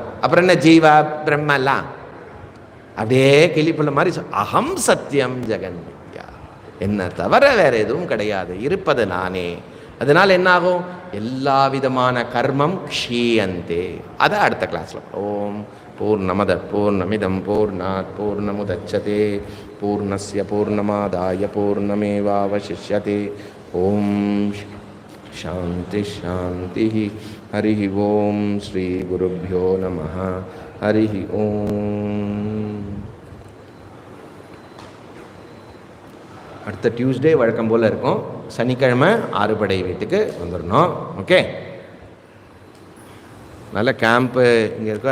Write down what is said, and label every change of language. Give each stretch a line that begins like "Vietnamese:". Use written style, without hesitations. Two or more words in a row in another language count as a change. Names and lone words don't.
Tamil: அப்புறம் என்ன ஜீவா பிரம்மெல்லாம் அப்படியே கிளிப்புள்ள மாதிரி.
Sanskrit: अहम् सत्यम् जगन् मिथ्या,
Tamil: என்ன தவிர வேற எதுவும் கிடையாது, இருப்பது நானே. அதனால என்ன ஆகும், எல்லா விதமான கர்மம் க்ஷீயந்தே. அதை அடுத்த கிளாஸ்ல.
Sanskrit: ओम् पूर्णमद पूर्णमिदम् पूर्णात् पूर्णमुदच्यते पूर्णस्य पूर्णमादाय पूर्णमेवावशिष्यते. ओम् शान्ति शान्ति. हरि ओम् श्री गुरुभ्यो नमः. हरि ओम्.
Tamil: அடுத்த டியூஸ்டே வழக்கம் போல் இருக்கும். சனிக்கிழமை ஆறுபடை வீட்டுக்கு வந்துடணும். ஓகே, நல்ல கேம்ப்பு இங்கே இருக்கோ.